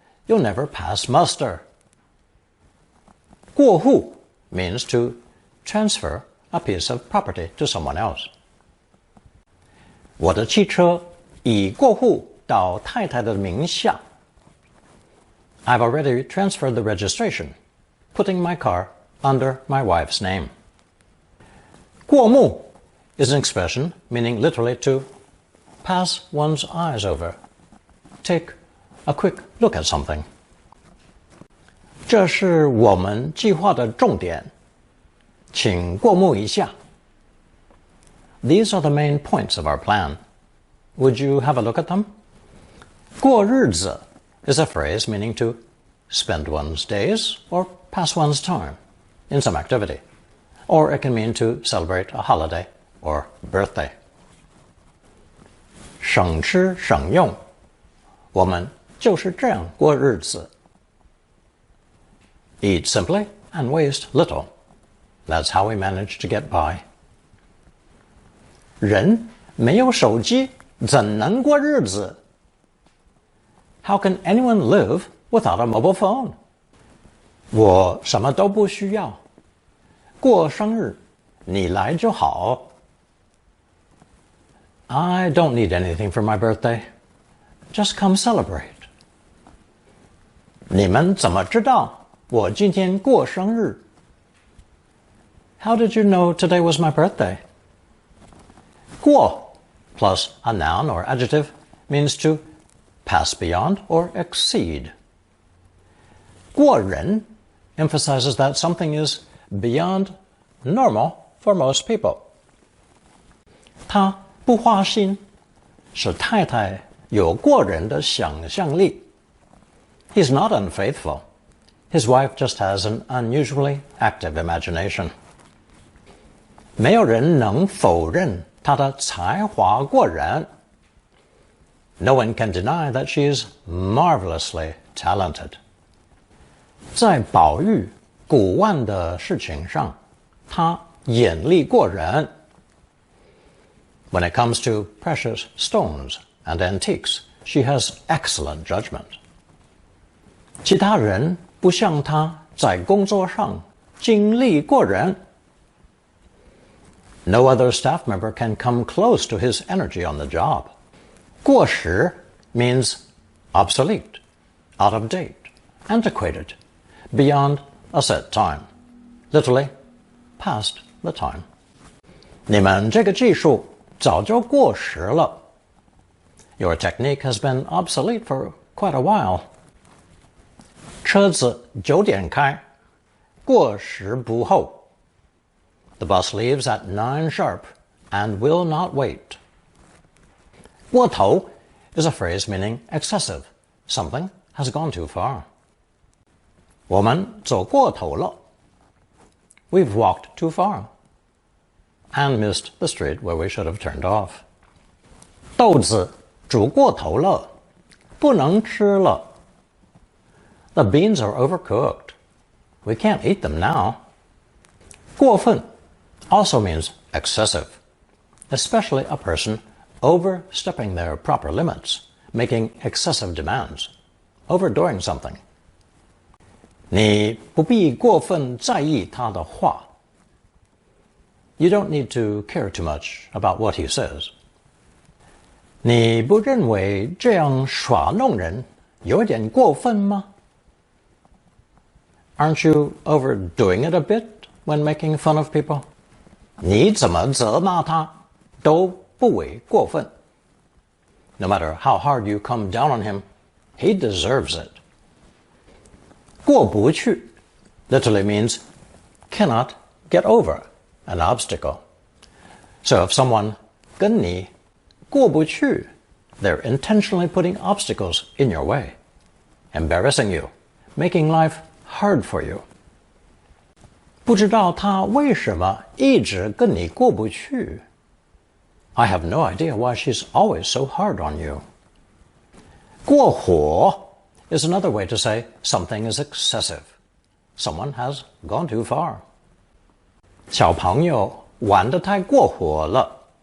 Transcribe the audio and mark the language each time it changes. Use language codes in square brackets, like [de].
[en] you'll never pass muster. 过户 means to transfer a piece of property to someone else. [zh] 我的汽车已过户到太太的名下。 [en] I've already transferred the registration, putting my car under my wife's name. 过目 is an expression meaning literally to pass one's eyes over, take a quick look at something. [zh] 这是我们计划的重点，请过目一下。 [en] These are the main points of our plan. Would you have a look at them? 过日子 is a phrase meaning to spend one's days or pass one's time in some activity, or it can mean to celebrate a holiday or birthday. [zh] 省吃省用，我们就是这样过日子。 [en] Eat simply and waste little. That's how we manage to get by. [zh] 人没有手机怎能过日子？ [en] How can anyone live without a mobile phone? [zh] 我什么都不需要，过生日你来就好。 [en] I don't need anything for my birthday. Just come celebrate. [zh] 你们怎么知道我今天过生日？ [en] How did you know today was my birthday? 过 plus a noun or adjective means to pass beyond or exceed. 过人 emphasizes that something is beyond normal for most people. [zh] 他不花心，使太太有过人的想象力。 [en] He's not unfaithful. His wife just has an unusually active imagination. [zh] 没有人能否认她的才华过人。 [en] No one can deny that she is marvelously talented. [zh] 在宝玉、古玩的事情上，她眼力过人。 [en] When it comes to precious stones and antiques, she has excellent judgment. [zh] 其他人不像她在工作上精力过人。 [en] No other staff member can come close to his energy on the job. 过时 means obsolete, out of date, antiquated, beyond a set time. Literally, past the time. [zh] 你们这个技术早就过时了。 [en] Your technique has been obsolete for quite a while. [zh] 车子9点开，过时不候。 [en] The bus leaves at 9 sharp and will not wait. 过头 is a phrase meaning excessive. Something has gone too far. [zh] 我们走过头了。 [en] We've walked too far and missed the street where we should have turned off. [zh] 豆子煮过头了，不能吃了。 [en] The beans are overcooked. We can't eat them now. 过分 also means excessive, especially a person overstepping their proper limits, making excessive demands, overdoing something. [zh] 你不必过分在意他的话。 [en] You don't need to care too much about what he says. [zh] 你不认为这样耍弄人有点过分吗？ [en] Aren't you overdoing it a bit when making fun of people? [zh] 你怎么责骂他都不为过分。 [en] No matter how hard you come down on him, he deserves it. 过不去 literally means cannot get over an obstacle. So if someone [zh] 跟你过不去, [en] they're intentionally putting obstacles in your way, embarrassing you, making life hard for you. [zh] 不知道他为什么一直跟你过不去。 [en] I have no idea why she's always so hard on you. 过火 is another way to say something is excessive. Someone has gone too far. [zh] 小朋友玩得太过火了。